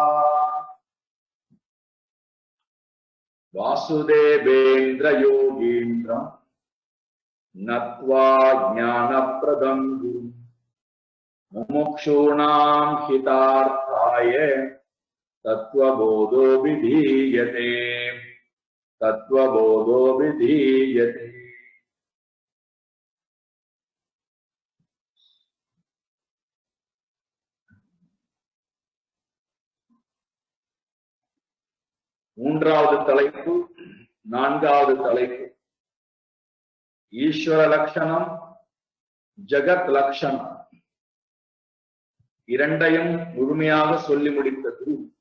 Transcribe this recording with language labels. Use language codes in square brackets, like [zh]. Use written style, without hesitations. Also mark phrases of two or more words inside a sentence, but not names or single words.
[sa] वासुदेवेन्द्र योगीन्द्रं नत्वा ज्ञानप्रदं गुरुं मुमुक्षूणां हितार्थाय तत्त्वबोधो विधीयते तत्त्वबोधो विधीयते। [ta] மூன்றாவது தலைப்பு நான்காவது தலைப்பு ஈஸ்வர லட்சணம் ஜகத் லட்சணம் இரண்டையும் முழுமையாக சொல்லி முடித்தது.